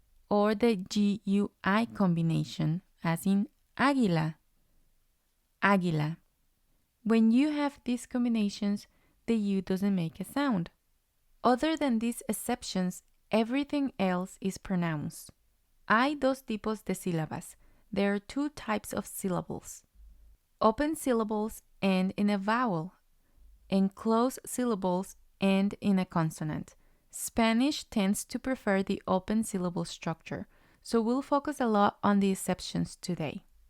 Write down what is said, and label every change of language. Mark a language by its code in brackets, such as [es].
[en] Or the GUI combination, as in águila, águila. When you have these combinations, the U doesn't make a sound. Other than these exceptions, everything else is pronouns. [es] Hay dos tipos de sílabas. [en] There are two types of syllables. Open syllables end in a vowel, and closed syllables end in a consonant. Spanish tends to prefer the open syllable structure, so we'll focus a lot on the exceptions today.